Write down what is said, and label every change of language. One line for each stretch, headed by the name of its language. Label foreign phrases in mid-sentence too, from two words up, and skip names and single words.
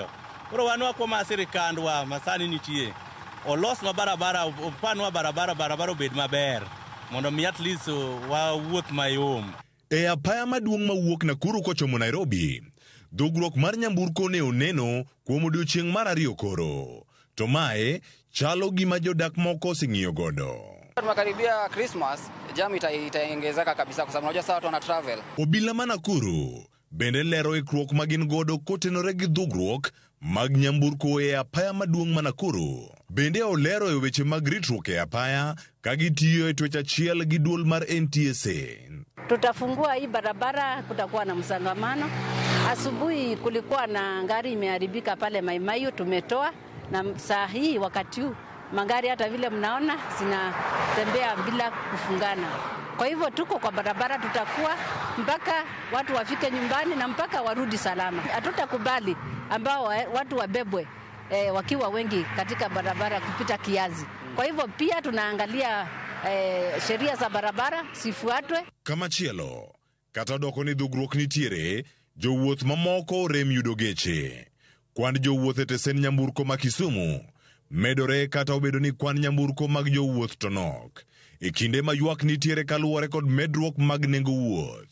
Luo (Kenya and Tanzania): Koro wan wakoma sirikandwa masani nitie. Olosnwa barabara, opanwa barabara obed maber mondo mi
English: at least
Luo (Kenya and Tanzania): wawuoth mayom. E apaya maduong' mawuok Nakuru kochomo Nairobi, dhugruok mar nyamburko ne oneno kuom odiochieng' mar 2 koro. To mae chalo gima jodak moko sing'iyo godo.
Swahili: Tunakaribia Christmas, jam itaongezeka kabisa kwa sababu unajua sawa tuna travel.
Luo (Kenya and Tanzania): Obila ma Nakuru bende lero ikruok magin godo kotenore gi dhugruok mag nyamburko e apaya maduong' ma Nakuru. Bende olero e weche mag ritruok e apaya ka gitiyo e twech achiel gi duol mar NTSA.
Swahili: Tutafungua hii barabara, kutakuwa na msangamano. Asubuhi kulikuwa na gari imeharibika pale Maimayu, tumetoa, na saa hii wakati huu magari hata vile mnaona zinatembea bila kufungana. Kwa hivyo tuko kwa barabara, tutakuwa mpaka watu wafike nyumbani na mpaka warudi salama. Hatutakubali ambao watu wabebwe wakiwa wengi katika barabara kupita kiasi. Kwa hivyo pia tunaangalia sheria za barabara sifuatwe.
Luo (Kenya and Tanzania): Kama chielo, kata doko ni dhugruok nitiere, jowuoth mamoko rem yudo geche. Kwan jowuoth e tesen nyamburko ma Kisumu medore kata obedo ni kwan nyamburko mag jowuoth to nok. E kinde ma ywak nitiere kaluwore kod medruok mag nengo wuoth.